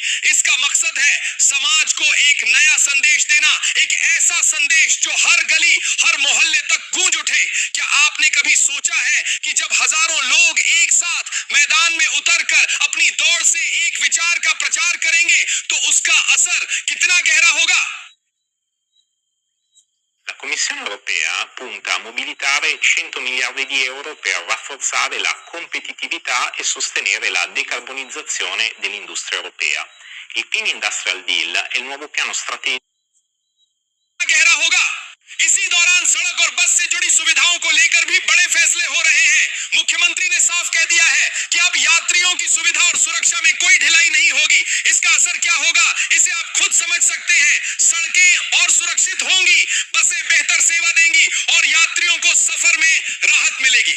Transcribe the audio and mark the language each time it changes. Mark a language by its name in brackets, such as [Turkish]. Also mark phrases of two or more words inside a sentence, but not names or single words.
[Hindi] इसका मकसद है समाज को एक नया संदेश देना, एक ऐसा संदेश जो हर गली हर मोहल्ले तक गूंज उठे। क्या आपने कभी सोचा है कि जब हजारों लोग एक साथ मैदान में उतरकर अपनी दौड़ से एक विचार का प्रचार करेंगे तो उसका असर कितना गहरा होगा? [Italian] La Commissione europea punta a mobilitare 100 miliardi di euro per rafforzare la competitività e sostenere la decarbonizzazione dell'industria europea. Il Clean Industrial Deal è il nuovo piano strategico. [Hindi] गहरा होगा। इसी दौरान सड़क और बस से जुड़ी सुविधाओं को लेकर भी बड़े फैसले हो रहे हैं। मुख्यमंत्री ने साफ कह दिया है कि अब यात्रियों की सुविधा और सुरक्षा में कोई ढिलाई नहीं होगी। इसका असर क्या होगा इसे आप खुद समझ सकते हैं। सड़कें और सुरक्षित होंगी, बसें बेहतर सेवा देंगी और यात्रियों को सफर में राहत मिलेगी।